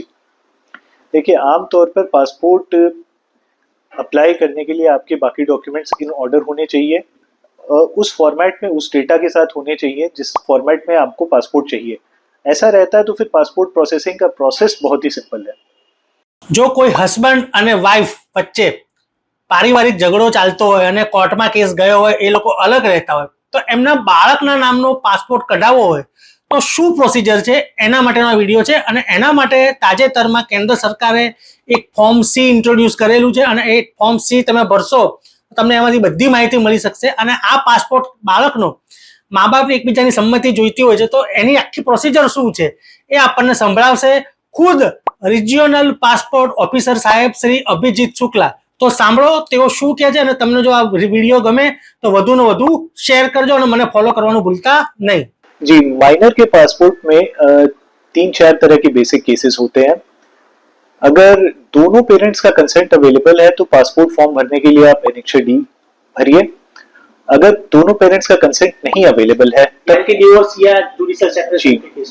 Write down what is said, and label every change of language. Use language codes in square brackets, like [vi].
[hi] देखिए, आमतौर पर पासपोर्ट अप्लाई करने के लिए आपके बाकी डॉक्यूमेंट्स इन ऑर्डर होने चाहिए, उस फॉर्मेट में उस डेटा के साथ होने चाहिए जिस फॉर्मेट में आपको पासपोर्ट चाहिए। ऐसा रहता है तो फिर पासपोर्ट प्रोसेसिंग का प्रोसेस बहुत ही सिंपल है। [gu] જો કોઈ હસબન્ડ અને વાઈફ વચ્ચે પારિવારિક ઝઘડો ચાલતો હોય અને કોર્ટમાં કેસ ગયો હોય, એ લોકો અલગ રહેતા હોય, તો એમના બાળકના નામનો પાસપોર્ટ કઢાવવો હોય તો શું પ્રોસિજર છે, એના માટેનો વિડીયો છે। અને એના માટે તાજેતરમાં કેન્દ્ર સરકારે એક ફોર્મ સી ઇન્ટ્રોડ્યુસ કરેલું છે અને એ ફોર્મ સી તમે ભરશો તો તમને એમાંથી બધી માહિતી મળી શકશે। અને આ પાસપોર્ટ બાળકનો મા બાપની એકબીજાની સંમતિ જોઈતી હોય છે, તો એની આખી પ્રોસિજર શું છે એ આપણને સંભળાવશે ખુદ રિજિયોનલ પાસપોર્ટ ઓફિસર સાહેબ શ્રી અભિજીત શુક્લા। તો સાંભળો તેઓ શું કહે છે, અને તમને જો આ વિડીયો ગમે તો વધુ ને વધુ શેર કરજો અને મને ફોલો કરવાનું ભૂલતા નહીં। [hi] जी, माइनर के पासपोर्ट में 3-4 तरह के बेसिक केसेस होते हैं। अगर दोनों पेरेंट्स का कंसेंट अवेलेबल है तो पासपोर्ट फॉर्म भरने के लिए आप एनेक्चर डी भरिए। अगर दोनों पेरेंट्स का कंसेंट नहीं अवेलेबल है तब डिवोर्स या जुडिशियल सेपरेशन,